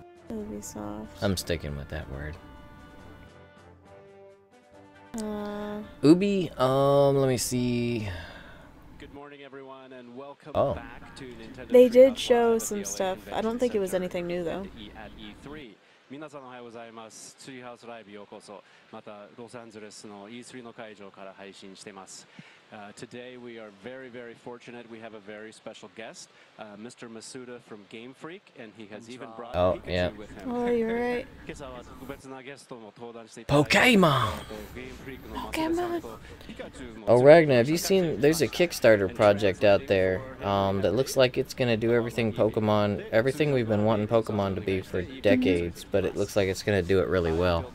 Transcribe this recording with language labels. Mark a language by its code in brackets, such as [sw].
[en] Ubisoft. I'm sticking with that word. Ubi, let me see. Good morning, everyone, and welcome back to Nintendo. They did show some stuff. I don't think it was anything new, though. At E3. [ja] 皆さんおはようございます。ツリーハウスライブようこそ。またロサンゼルスの E3 の会場から配信しています。 [en] Today we are very, very fortunate. We have a very special guest, Mr. Masuda from Game Freak, and he has even brought Pikachu with him. Oh, you're right. Pokemon! Oh, Ragnar, have you seen, there's a Kickstarter project out there that looks like it's going to do everything Pokemon, everything we've been wanting Pokemon to be for decades, but it looks like it's going to do it really well.